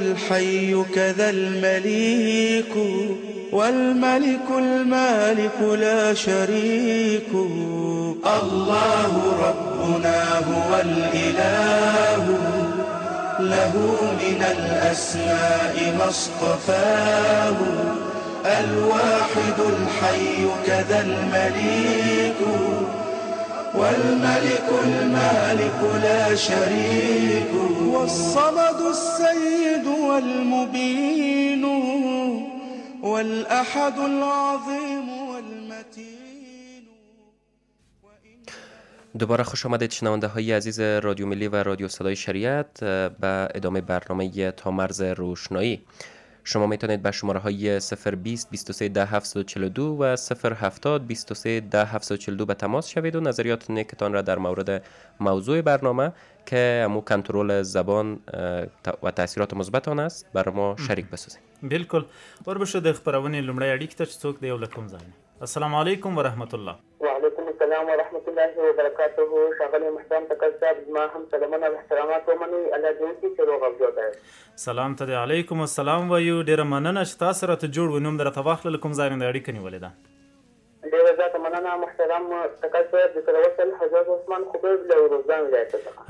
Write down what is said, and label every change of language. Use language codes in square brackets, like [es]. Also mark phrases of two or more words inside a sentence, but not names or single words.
[ar] الحي كذا المليك والملك المالك لا شريك الله ربنا هو الإله له من الأسماء ما اصطفاه الواحد الحي كذا المليك والملك المالك لا شريك والصمد السيد والمبين والأحد العظيم والمتين. [fa] دوباره خوش آمدید شنونده های عزیز رادیو ملی و رادیو صدای شریعت به ادامه برنامه تامرز روشنایی. شما میتونید به شماره های 020 23 10 742 و 070 23 10 742 به تماس شوید و نظریات نیکتان را در مورد موضوع برنامه که امو کنترل زبان و تاثیرات مثبت آن است برای ما شریک بسازید. بالکل. [ps] وربشو د خبرونې لومړی اړیکې ته چې څوک دی یو له کوم ځای نه. [ar] السلام علیکم ورحمت الله. وعلیکم السلام السلام ورحمة الله وبركاته. [ps] ښاغلی محترم تکل صاحب زما هم سلامونه او احترامات ومنئ. الله دې وکړي چې روغ او جوړ یاست. سلام ته دی. [ar] علیکم السلام [ps] وایو. ډېره مننه چې تاسو سره ته جوړ و. نوم درته واخلل کوم ځای نه د اړیکه نیولې ده؟ ډېره زیاته مننه محترم تکل صاحب. د سره وصل حضرت عثمان خبیب له روزګان ولایت څخه.